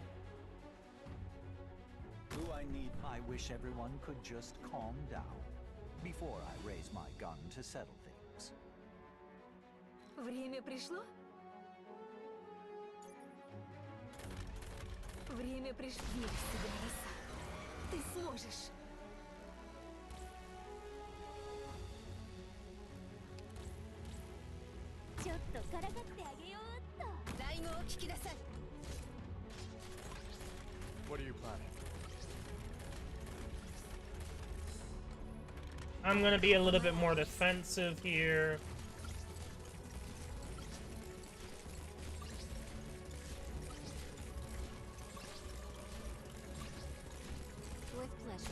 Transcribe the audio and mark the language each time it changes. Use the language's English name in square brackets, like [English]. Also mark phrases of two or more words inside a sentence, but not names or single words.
[English] Who I need? I wish everyone could just calm down. before I raise my gun to settle things. [Russian] Время пришло? Время пришло. Верь в себя, Роса. Ты сможешь. [Japanese] ちょっとからかってあげようっと。ライムを聞きなさい。 [English] What are you planning? I'm gonna be a little bit more defensive here. With pleasure.